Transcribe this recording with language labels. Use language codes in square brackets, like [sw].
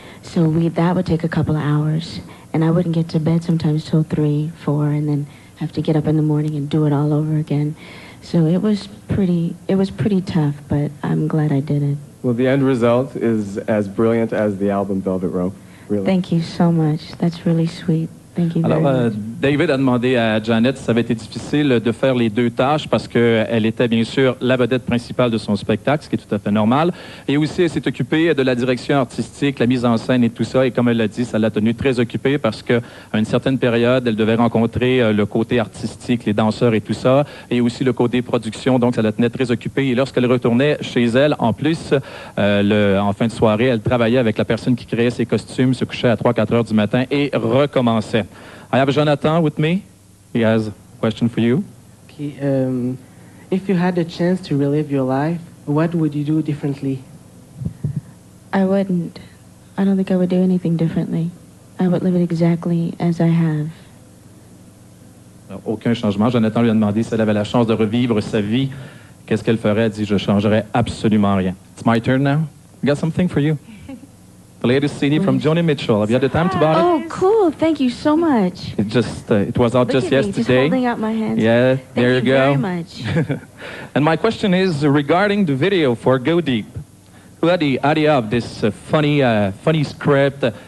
[en] So that would take a couple of hours, and I wouldn't get to bed sometimes till 3, 4, and then have to get up in the morning and do it all over again. So it was pretty tough, but I'm glad I did it. Well, the end result is as brilliant as the album Velvet Rope. Really. Thank you so much. That's really sweet. Thank you very much. [fr] David a demandé à Janet si ça avait été difficile de faire les deux tâches parce qu'elle était bien sûr la vedette principale de son spectacle, ce qui est tout à fait normal. Et aussi, elle s'est occupée de la direction artistique, la mise en scène et tout ça. Et comme elle l'a dit, ça l'a tenue très occupée parce qu'à une certaine période, elle devait rencontrer le côté artistique, les danseurs et tout ça, et aussi le côté production. Donc, ça la tenait très occupée. Et lorsqu'elle retournait chez elle, en plus, en fin de soirée, elle travaillait avec la personne qui créait ses costumes, se couchait à 3-4 heures du matin et recommençait. [en] I have Jonathan with me. He has a question for you. Okay, if you had a chance to relive your life, what would you do differently? I wouldn't. I don't think I would do anything differently. I would live it exactly as I have. [fr] Alors, aucun changement. Jonathan lui a demandé si elle avait la chance de revivre sa vie. Qu'est-ce qu'elle ferait? Elle dit, je ne changerais absolument rien. [en] It's my turn now. I got something for you. The latest CD from Joni Mitchell. Have you had the time to buy it? Oh, cool. Thank you so much. It was out just yesterday. Just holding out my hands. Yeah, there you go. Thank you very much. And my question is regarding the video for Go Deep. Who had the idea of this funny script?